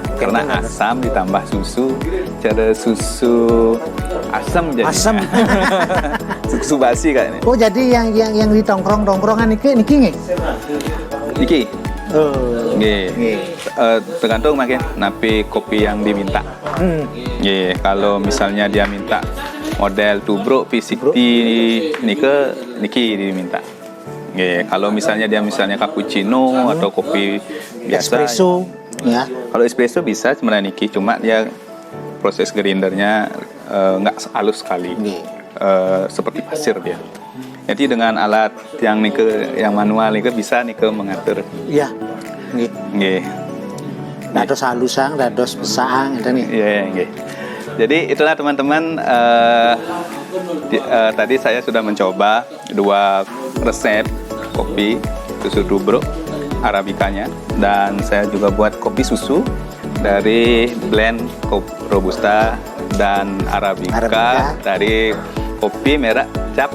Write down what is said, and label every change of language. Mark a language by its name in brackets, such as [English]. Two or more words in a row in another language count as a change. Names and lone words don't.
[Indonesian] Karena asam ditambah susu, cara susu asam jadinya. Asam. Susu basi kayaknya. Oh, jadi yang di tongkrongan [Balinese] niki nggih? [Indonesian] Niki. Oh. Nggih. Tergantung makin napi kopi yang diminta. Nggih, kalau misalnya dia minta model tubruk P60 niki diminta. Nggih, kalau misalnya dia cappuccino atau kopi biasa espresso ya. Kalau espresso bisa sebenarnya niki, cuma dia proses grindernya nggak halus sekali. Seperti pasir dia. Jadi dengan alat yang manual nike bisa mengatur. Iya. Nggih. [Balinese] Dados halusang, dados besang itu nih. [Indonesian] Iya, nggih. Jadi itulah teman-teman, tadi saya sudah mencoba 2 resep kopi susu tubruk arabikanya, dan saya juga buat kopi susu dari blend robusta dan arabica dari kopi merah cap